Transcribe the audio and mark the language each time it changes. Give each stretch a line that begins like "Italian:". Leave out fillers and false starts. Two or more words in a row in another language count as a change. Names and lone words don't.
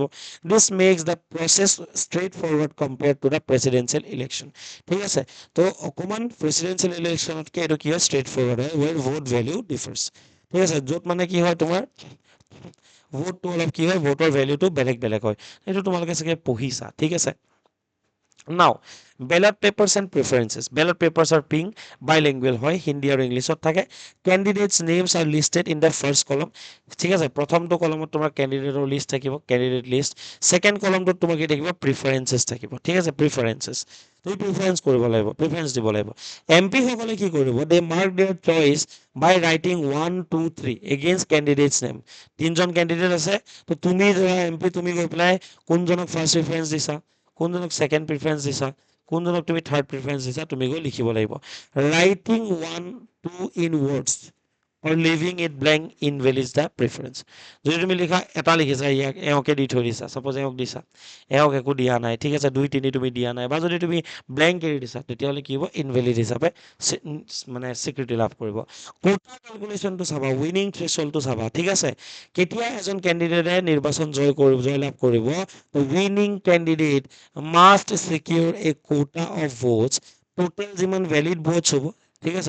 English: this makes the process straight forward compared to the presidential election,
Assamese: ঠিক আছে? তো অকণমান প্ৰেচিডেঞ্চিয়েল ইলেকশ্যনতকৈ এইটো কি হয়,
English: straight forward
Assamese: হয়,
English: where vote value differs,
Assamese: ঠিক আছে? য'ত মানে কি হয়, তোমাৰ ভোটটো অলপ কি হয়, ভোটৰ ভেলুটো বেলেগ বেলেগ হয়, সেইটো তোমালোকে চাগে পঢ়িছা, ঠিক আছে?
English: Now, ballot papers and preferences. Ballot papers are pink, bilingual
Assamese: হয়, হিন্দী আৰু ইংলিছত থাকে।
English: Candidates names are listed in the first column,
Assamese: ঠিক আছে? প্ৰথমটো কলমত তোমাৰ কেণ্ডিডেটৰ লিষ্ট থাকিব,
English: candidate list.
Assamese: ছেকেণ্ড কলমটোত তোমাৰ কি থাকিব, প্ৰিফাৰেঞ্চেছ থাকিব, ঠিক আছে? প্ৰিফাৰেঞ্চেছ, তুমি প্ৰিফাৰেঞ্চ কৰিব লাগিব, প্ৰিফাৰেঞ্চ দিব লাগিব। MP সকলে কি কৰিব,
English: they mark their choice by writing 1, 2, 3 against candidates name.
Assamese: তিনিজন কেণ্ডিডেট আছে, তো তুমি ধৰা MP, তুমি গৈ পেলাই কোনজনক
English: first preference
Assamese: দিছা, কোনজনক
English: second preference
Assamese: দিছা, কোনজনক তুমি
English: third preference
Assamese: দিছা, তুমি গৈ লিখিব লাগিব।
English: writing 1, 2 in words or leaving it blank invalidates the preference.
Assamese: যদি তুমি লিখা এটা লিখিছা, ইয়াক এওঁকে দি থৈ দিছা, সাপোজ এওঁক দিছা, এওঁক একো দিয়া নাই, ঠিক আছে? 2, 3 তুমি দিয়া নাই, বা যদি তুমি ব্লেংক এৰি দিছা, তেতিয়াহ'লে কি হ'ব, ইনভেলিড হিচাপে মানে স্বীকৃতি লাভ কৰিব। কোটা কেলকুলেশ্যনটো চাবা, উইনিং থ্ৰেছহোল্ডটো চাবা, ঠিক আছে? কেতিয়া এজন কেণ্ডিডেটে নিৰ্বাচন জয়লাভ কৰিব,
English: winning candidate must secure a quota of votes,
Assamese: টোটেল যিমান
English: valid votes
Assamese: হ'ব, ঠিক আছে?